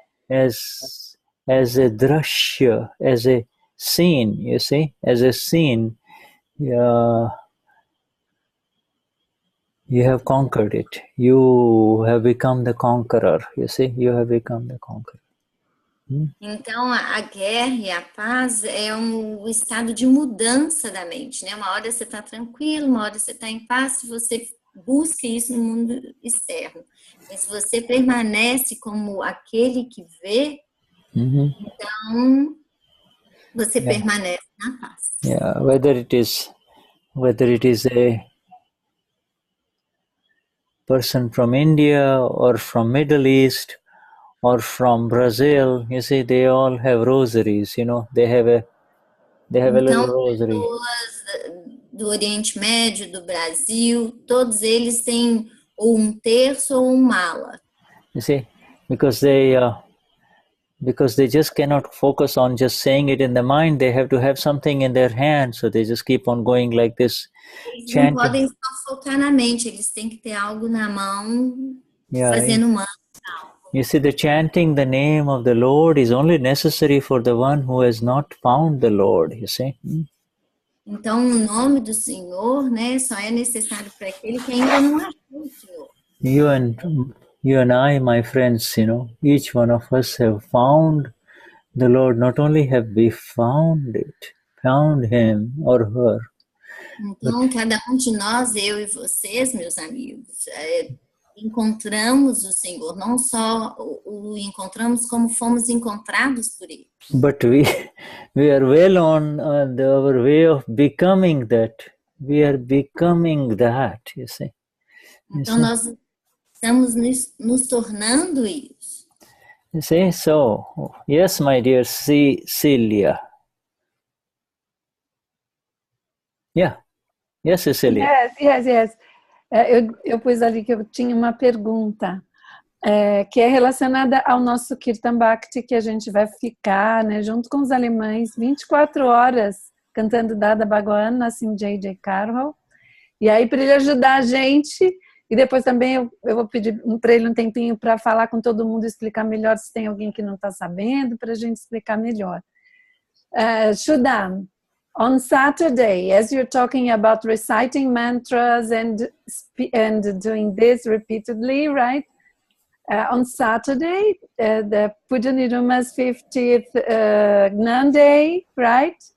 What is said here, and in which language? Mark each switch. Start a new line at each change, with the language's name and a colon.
English: As a drashya, as a scene, you see, as a scene, you have conquered it. You have become the conqueror, you see, you have become the conqueror.
Portuguese: Então, a guerra e a paz é um estado de mudança da mente, né? Uma hora você está tranquilo, uma hora você está em paz, você busca isso no mundo externo. Mas se você permanece como aquele que vê, então você permanece na paz.
English: Yeah, whether it is a person from India or from Middle East or from Brazil, you see, they all have rosaries, you know, they have a little rosary.
Portuguese: Pessoas do Oriente Médio, do Brasil, todos eles têm ou um terço ou um mala.
English: You see, because they just cannot focus on just saying it in the mind. They have to have something in their hand, so they just keep on going like this,
Portuguese: Eles
English: chanting.
Portuguese: não podem só focar na mente, eles têm que ter algo na mão,
English: Yeah,
Portuguese: fazendo mantra.
English: you see, the chanting the name of the Lord is only necessary for the one who has not found the Lord, you see.
Portuguese: Então, o nome do Senhor, né, só é necessário para aquele que ainda não achou o Senhor.
English: You and I, my friends, each one of us have found the Lord. Not only have we found him or her.
Portuguese: Então, cada um de nós, eu e vocês, meus amigos, encontramos o Senhor. Não só o encontramos, como fomos encontrados por Ele.
English: But we are well on our way of becoming that. We are becoming that, you see.
Portuguese: Então, nós estamos nos tornando isso.
English: You see, so, yes, my dear Cecilia. Yeah. Yes, Cecilia. Yes.
Portuguese: Eu pus ali que eu tinha uma pergunta que é relacionada ao nosso Kirtan Bhakti, que a gente vai ficar, né, junto com os alemães 24 horas cantando Dada Bhagwan, assim, J.J. Carroll. E aí, para ele ajudar a gente, e depois também eu vou pedir para ele um tempinho para falar com todo mundo, explicar melhor se tem alguém que não está sabendo, para a gente explicar melhor.
English: Shuddha, on Saturday, as you're talking about reciting mantras and doing this repeatedly, right? On Saturday, the Puja Niruma's 50th Gnan Day, right?